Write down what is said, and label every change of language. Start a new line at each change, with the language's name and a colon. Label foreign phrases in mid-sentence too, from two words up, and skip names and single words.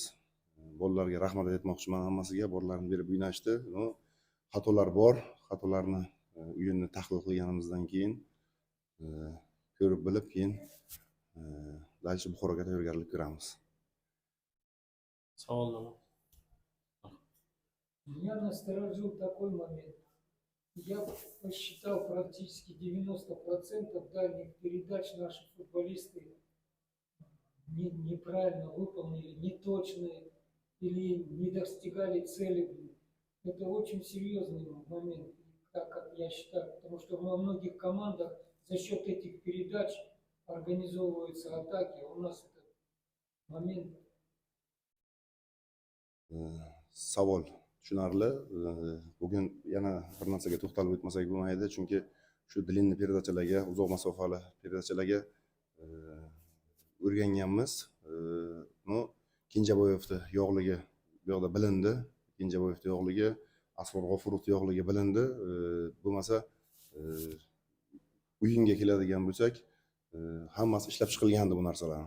Uzbek: Bolalarga rahmat aytmoqchiman hammasiga, borlarini berib o'ynashdi. Xatolar bor, xatolarni o'yinni tahlil qilganimizdan keyin ko'rib bilib, keyin dальше Buxoroga tayyorgarlik ko'ramiz. Savollar.
Russian: Меня насторожил такой момент. Я посчитал практически 90% дальних передач наши футболисты неправильно выполнили, неточные или не достигали цели. Это очень серьезный момент, как я считаю, потому что во многих командах за счет этих передач организовываются атаки, а у нас этот момент.
Uzbek: Savol tushunarli. Bugun yana bir narsaga to'xtalib o'tmasak bo'lmaydi, chunki shu
Russian: длинный передаchalarga,
Uzbek: uzoq masofali передаchalarga o'rganganmiz. Kenjaboyevning yo'qligi bu yoqda bilindi. Kenjaboyevning yo'qligi, Asror G'ofurovning yo'qligi bilindi. Bo'lmasa o'yinga keladigan bo'lsak, hammasi ishlab chiqilgandi bu narsalarni.